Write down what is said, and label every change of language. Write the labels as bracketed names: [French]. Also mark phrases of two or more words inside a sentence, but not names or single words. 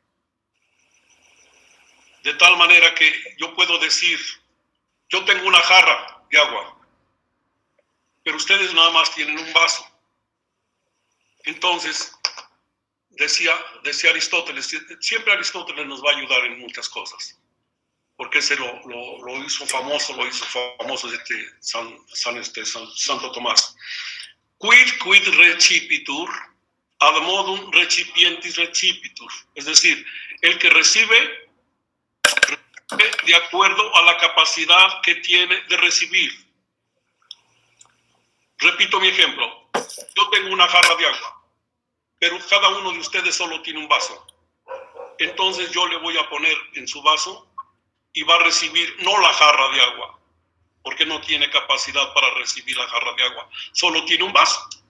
[Spanish] De tal manera que yo puedo decir, yo tengo una jarra de agua, pero ustedes nada más tienen un vaso. Entonces, decía Aristóteles, siempre Aristóteles nos va a ayudar en muchas cosas, porque ese lo hizo famoso Santo Tomás. [Latin] Quid recipitur, ad modum recipientis recipitur. [Spanish] Es decir, el que recibe de acuerdo a la capacidad que tiene de recibir. Repito mi ejemplo. Yo tengo una jarra de agua. pero cada uno de ustedes solo tiene un vaso. Entonces yo le voy a poner en su vaso y va a recibir no la jarra de agua, porque no tiene capacidad para recibir la jarra de agua, solo tiene un vaso.